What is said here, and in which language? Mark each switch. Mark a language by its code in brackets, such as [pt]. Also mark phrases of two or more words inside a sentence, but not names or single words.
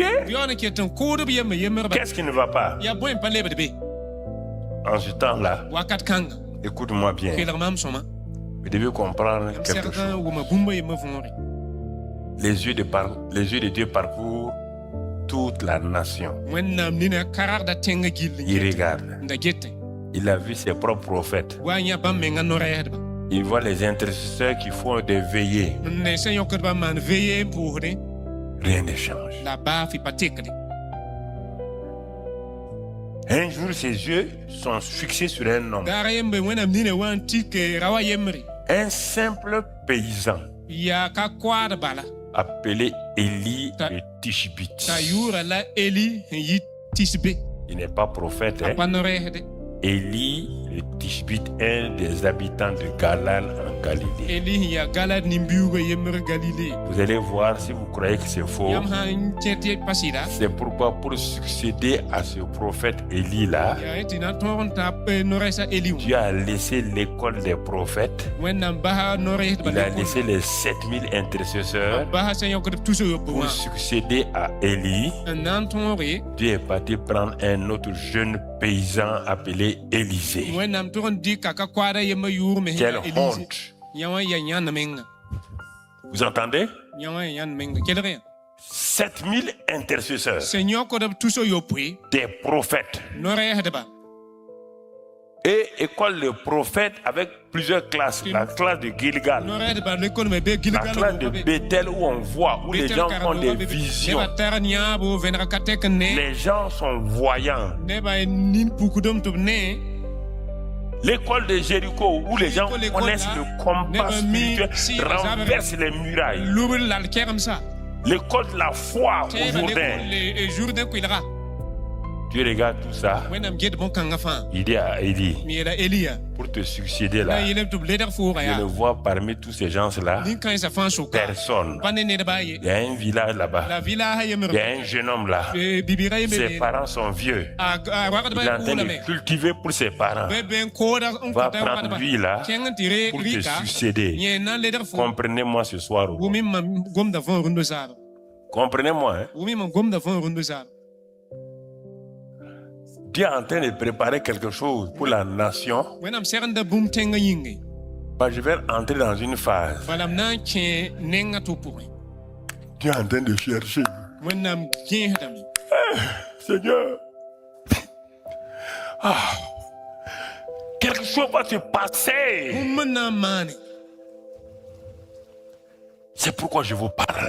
[fr] Qu'est-ce qui ne va pas? En ce temps-là, écoute-moi bien. Vous devez comprendre quelque chose. Les yeux de Dieu parcourent toute la nation. [mos] wẽnnaam nina karg da tẽngã gill n [fr] Il [mos] get [fr] regarde. [mos] n da gete [fr] Il a vu ses propres prophètes. [mos] wa n yã bãmb mengã no-rɛɛsdba [fr] Il voit les intercesseurs qui font des veillées. [mos] ne sẽn yõkdbã n maan veye n pʋʋsdẽ [fr] Rien ne change. [mos] la baaf y pa tekde [fr] Un jour, ses yeux sont fixés sur un homme. [mos] daar yembe wẽnnaam nina wa n tik ra wa yembre [fr] Un simple paysan [mos] yaa ka koaad bala [fr] appelé Élie de Tishbit. [mos] t'a yʋʋra la eli n yɩ tisbe [fr] Il n'est pas prophète. [mos] a [fr] Hein? [mos] pa no-rɛɛsde [fr] Élie de Tishbit, un des habitants de Galal en Galilée. [mos] eli sẽn yaa galad nin-biuugã yembr galile [fr] Vous allez voir si vous croyez que c'est faux. [mos] yãmb sã n kẽ tɩ pa sɩda [fr] C'est pourquoi pour succéder à ce prophète Élie-là, [mos] yaa tɩ na tõog n ta no-rɛɛsa eli wã [fr] Dieu a laissé l'école des prophètes. [mos] wẽnnaam basa no-rɛɛsdbã [fr] Il a laissé les 7000 intercesseurs [mos] basa sẽn yõkd tus yopoe [fr] pour [mos] wã [fr] succéder à Élie. [mos] n na n tõoge [fr] Dieu est parti prendre un autre jeune paysan appelé Élisée. [mos] wẽnnaam tʋg n dɩka ka koaada yembã yʋʋr me [fr] Quelle [mos] elise [fr] honte! [mos] yã wã ya yãnd menga [fr] Vous entendez? [mos] yã wã ya yãnd menga kelg yã [fr] 7000 intercesseurs, [mos] sẽn yõkd b tus yopoe [fr] des prophètes. [mos] no-rɛɛsdba [fr] Et école de prophètes avec plusieurs classes. La classe de Gilgal, [mos] no-rɛɛsdba lekone be [fr] la [mos] gilgal [fr] classe de Bethel où on voit, où les gens font des visions. [mos] nebã tar n yãabo vẽnega ka tɛk n ne [fr] Les gens sont voyants. [mos] nebã nin-pukdem tɩ b ne [fr] L'école de Jéricho où les gens L'école, connaissent là, le combat n'est pas mis spirituel, si renverse les murailles. [mos] lubr la d kɛgemsa [fr] L'école de la foi au [mos] tɛɛba [fr] Jourdain. [mos] jourdain koɩlga [fr] Tu regardes tout ça, [mos] wẽnnaam get bõn-kãngã fãa [fr] il dit à Élie, [mos] me yeela eli yaa [fr] pour te succéder [mos] la [fr] là, [mos] yɩlb tɩ b ledg fʋʋga [fr] je ne [mos] yaa [fr] vois parmi tous ces gens-là [mos] nin-kãensã fãa soka [fr] personne. [mos] pa ne nedbã a ye [fr] Il y a un village là-bas, [mos] la vilaasã [fr] il [mos] yembr [fr] y a un jeune homme là. [mos] bibirã yembe [fr] Ses parents sont vieux. [mos] a wagdbã [fr] Il est en train [mos] kʋʋlame [fr] de cultiver pour ses parents. [mos] bɩ ben kooda n [fr] Va [mos] kõta [fr] prendre [mos] wagdbã [fr] lui là [mos] kẽng n tɩ [fr] pour te [mos] rɩka [fr] succéder. [mos] yẽ na n ledg fʋ [fr] Comprenez-moi ce soir. [mos] wʋmɩ mam gomda fõo rũndã zaaba [fr] Comprenez-moi. Hein? [mos] wʋmɩ mam gomda fõo rũndã zaaba [fr] Dieu est en train de préparer quelque chose pour la nation. [mos] wẽnnaam segenda bũmb tẽngã yĩnge [fr] Bah, je vais entrer dans une phase. [mos] bala m na n kẽ nengã tɩ pʋgẽ [fr] Dieu est en train de chercher. [mos] wẽnnaam gẽesdame [fr] Seigneur. Ah. Quelque chose va se passer. [mos] bũmb n na n maane [fr] C'est pourquoi je vous parle.